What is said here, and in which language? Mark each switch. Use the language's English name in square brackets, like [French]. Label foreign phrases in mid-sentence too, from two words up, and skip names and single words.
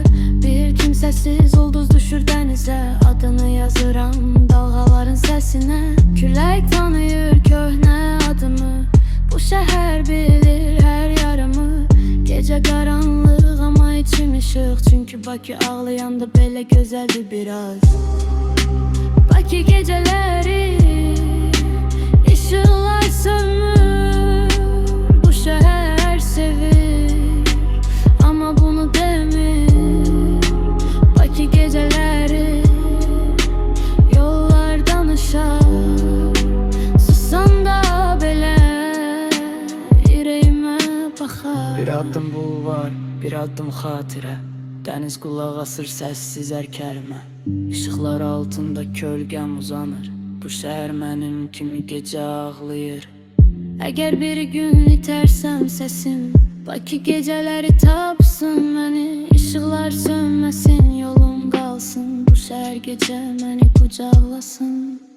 [Azerbaijani] Bir kimsesiz ulduz düşür denize, adını yazıram dalgaların sesine. Külək tanıyır köhnə adımı, [Turkish] bu şehir bilir her yarımı. Gece karanlık ama içim ışık, çünkü [Azerbaijani] Bakı ağlayanda belə gözəldir biraz. [Turkish] Bakı geceleri ışıklar sönmür, bu şehir sevir ama bunu demir. Bakı geceleri yollardan aşar, susan da belə yüreğime bakar. [Azerbaijani] Bir adım bulvar, bir adım xatirə. Dəniz qulaq asır səssiz hər kəlmə. Işıqlar altında kölgəm uzanır, bu şəhər mənim kimi gecə ağlayır. Əgər bir gün itersem sesim, Bakı geceleri tapsın məni. [Turkish] Işıklar sönmesin, yolum kalsın, bu şehir gece [Azerbaijani] məni qucaqlasın.